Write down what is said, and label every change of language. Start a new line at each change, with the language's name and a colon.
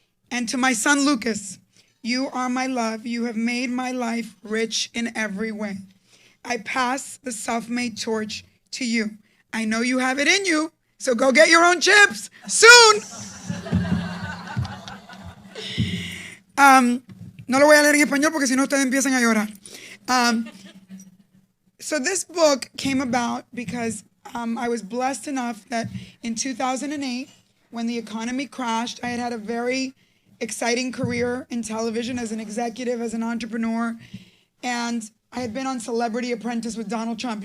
English: And to my son, Lucas, you are my love. You have made my life rich in every way. I pass the self-made torch to you. I know you have it in you, so go get your own chips soon.
Spanish: No lo voy a leer en español porque si no ustedes empiezan a llorar.
English: So this book came about because I was blessed enough that in 2008, when the economy crashed, I had a very exciting career in television as an executive, as an entrepreneur, and I had been on Celebrity Apprentice with Donald Trump.